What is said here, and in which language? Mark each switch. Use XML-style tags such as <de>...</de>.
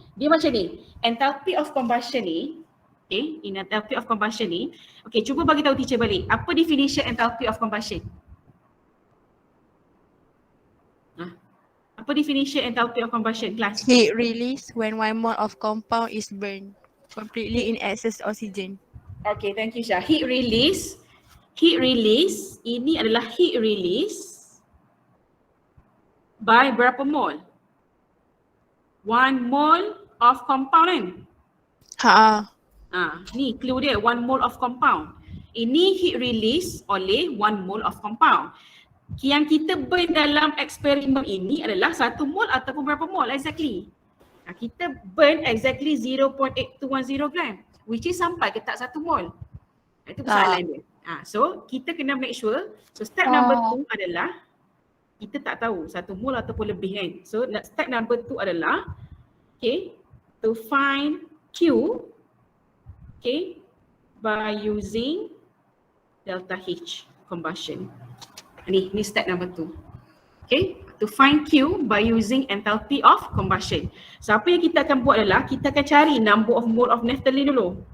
<ms>Dia macam ni, enthalpy of combustion ni, okay, in enthalpy of combustion ni, okay, cuba bagi tahu teacher balik, apa definition enthalpy of combustion? Apa definition enthalpy of combustion, class?</ms> <en>Heat release when 1 mole of compound is burned completely in excess oxygen. Okay, thank you Syah. Heat release.</en> <ms>Heat release, ini adalah heat release by berapa mol?</ms> <en>1 mole of compound kan? Ha.</en> <ms>Ni clue dia, 1 mole of compound. Ini heat release oleh 1 mole of compound. Yang kita burn dalam eksperimen ini adalah 1 mole ataupun berapa mole exactly? Kita burn exactly 0.8210 gram, which is sampai ke tak 1 mole. Itu persoalan dia. So kita kena make sure, so step number 2 adalah kita tak tahu 1 mole ataupun lebih kan.</ms> <en>So step number 2 adalah okay, to find Q, okay, by using delta H combustion.</en> <ms>Ni step number 2.</ms> <en>Okay, to find Q by using enthalpy of combustion.</en> <ms>So apa yang kita akan buat adalah kita akan cari number of mole of naphthalene dulu.</ms>